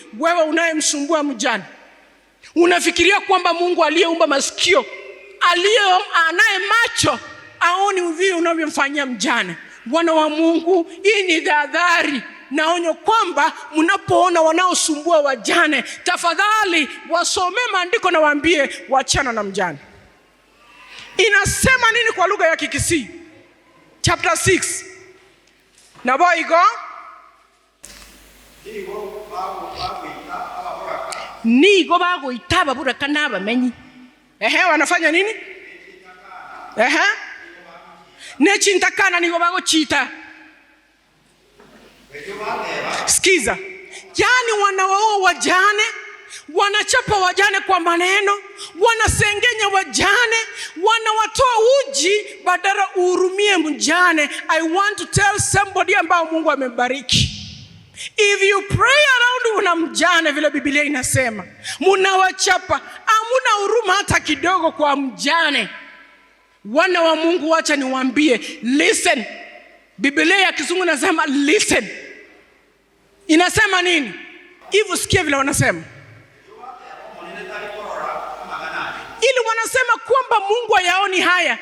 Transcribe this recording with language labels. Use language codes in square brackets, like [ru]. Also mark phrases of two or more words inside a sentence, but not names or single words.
[sw] Wewe unayemsumbua mjane, unafikiria kwamba Mungu aliyeumba masikio, anaye macho, aoni uvio unavyomfanyia mjane? Wana wa Mungu, hii ni tahadhari na onyo kwamba mnapoona wanaosumbua wajane, tafadhali wasome maandiko na waambie wachana na mjane. Inasema nini kwa lugha ya Kikisii? Chapter 6. [guz] Na boigo nigo bago itaba buraka nabamenyi. [sw] Wanafanya nini? [guz] Nechintakana nigo bago chita. [sw] Sikiza. Yani wanawaoa wajane, wanachapa wajane kwa maneno, wanasengenya wajane, wanawatoa uji badala uhurumie mjane. [en] I want to tell somebody [sw] ambao Mungu amebariki, [en] if you pray around [sw] una mjane vile Biblia inasema, munawachapa, hamuna huruma hata kidogo kwa mjane. Wana wa Mungu, wacha niwaambie, listen. Biblia ya Kizungu inasema listen. Inasema nini? Hivi sikia vile wanasema. Ili wanasema kwamba Mungu hayaoni haya.